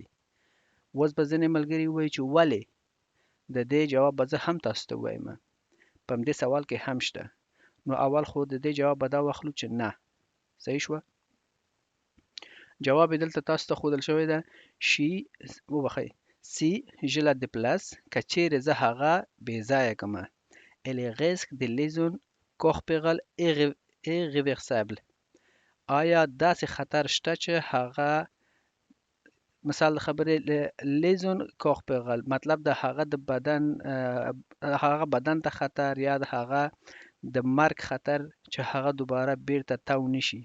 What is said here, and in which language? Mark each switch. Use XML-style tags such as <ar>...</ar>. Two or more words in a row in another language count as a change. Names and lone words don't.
<ps>اوس به ځینې ملګري ووایي چې ولې؟ د دې جواب به زه هم تاسو ته ووایم. په همدې سوال کې هم شته. نو اول خو د دې جواب به دا واخلو چې نه. صحیح شوه؟ جواب یې دلته تاسو ته ښودل شوی ده: وبخئ،</ps> <fr>si je la déplace،</fr> <ps>که چیرې زه هغه بې ځایه کړمه،</ps> <fr>elle risque de lésions corporelles irréversibles.</fr> <ps>آیا داسې خطر شته چې هغه مثال د خبرې</ps> <fr>lésions corporelles,</fr> <ps>مطلب د هغه د بدن هغه بدن ته خطر یا د هغه د مرګ خطر چې هغه دوباره بیرته تاو نشي.</ps>